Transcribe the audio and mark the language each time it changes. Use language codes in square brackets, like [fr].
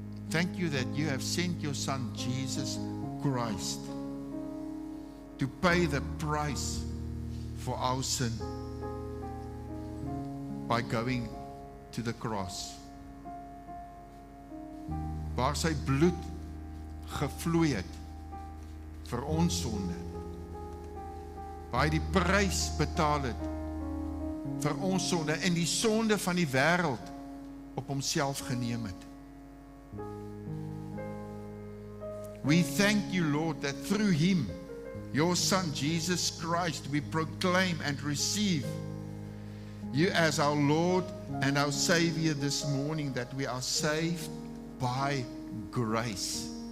[en] Thank you that you have sent your Son, Jesus Christ, to pay the price for our sin by going to the cross. [af] Waar sy bloed gevloei het vir ons sonde. Waar hy die prys betaal het vir ons sonde en die sonde van die wêreld op homself geneem het. [en] We thank you, Lord, that through him, your Son, Jesus Christ, we proclaim and receive you as our Lord and our Savior this morning, that we are saved by grace.